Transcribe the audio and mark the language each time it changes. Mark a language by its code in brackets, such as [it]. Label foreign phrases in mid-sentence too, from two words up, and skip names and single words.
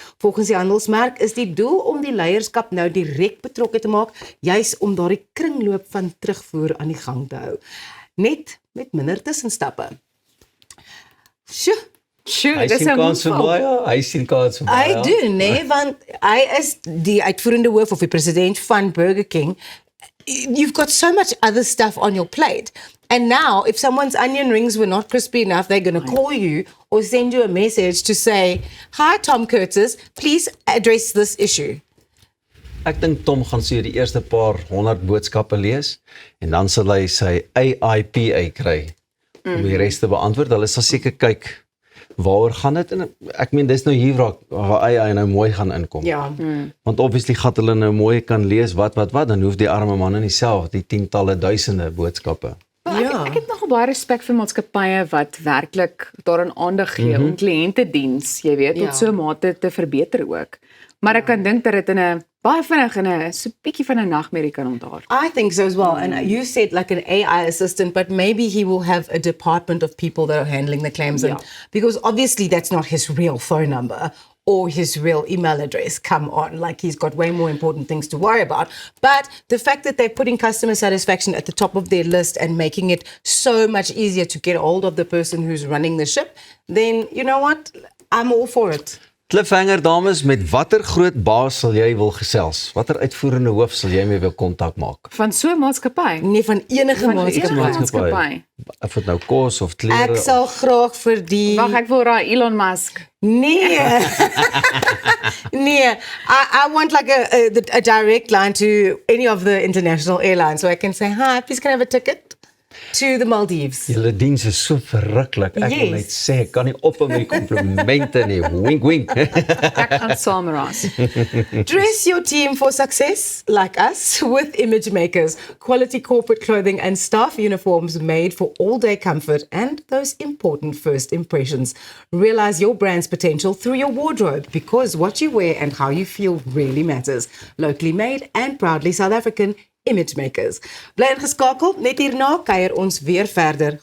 [af] Volgens die handelsmerk is die doel om die leierskap nou direk betrokke te maak, juis om daardie kringloop van terugvoer aan die gang te hou. Net met minder tussenstappe. Sjoe. Sure, Hy dis sien 'n kans vir move. baie, hy sien kans vir baie. Hy doen, nee, want hy is die uitvoerende hoof of die president van Burger King. [en] You've got so much other stuff on your plate. And now, if someone's onion rings were not crispy enough, they're going to call you or send you a message to say, "Hi, Tom Curtis, please address this issue." [af] Ek dink Tom gaan so die eerste paar 100 boodskappe lees en dan sal hy sy AIPA kry om die res te beantwoord. Hulle sal seker kyk waaroor gaan dit, en ek meen dis nou hier waar AI nou mooi gaan inkom. Ja. Want obviously gaan hulle nou mooi kan lees wat, dan hoef die arme man nie self die tientalle duisende boodskappe. Ja. Ek het nogal baie respek vir maatskappye wat werklik daaraan aandag gee om kliëntediens, jy weet, Ja. tot so 'n mate te verbeter ook. Maar ek kan dink dat dit in 'n baie vinnig in 'n so bietjie van 'n nagmerrie kan ontaar. [en] I think so as well. And you said like an AI assistant, but maybe he will have a department of people that are handling the claims. And, because obviously that's not his real phone number or his real email address. Come on, like he's got way more important things to worry about. But the fact that they're putting customer satisfaction at the top of their list and making it so much easier to get hold of the person who's running the ship, then you know what? I'm all for it. [af] Cliffhanger, dames, met watter groot baas sal jy wil gesels? Watter uitvoerende hoof sal jy mee wil kontak maak? Van so 'n maatskappy. Nee, van enige Van maatskappy. enige maatskappy. Of dit nou kos of klere. Ek sal graag vir die Wag, ek wil raai Elon Musk. Nee. Nee, [en] I want like a direct line to any of the international airlines so I can say, "Hi, please can I have a ticket to the Maldives?" [af] Julle diens is so verruklik. Ek wil Yes. net sê, ek kan nie op met my komplimente nie. [en] Wink wink. [af] Ek gaan saam raas. [en] Dress your team for success, like us, with Image Makers. Quality corporate clothing and staff uniforms made for all-day comfort and those important first impressions. Realize your brand's potential through your wardrobe, because what you wear and how you feel really matters. Locally made and proudly South African. Image Makers. [af] Bly ingeskakel, net hierna kuier ons weer verder.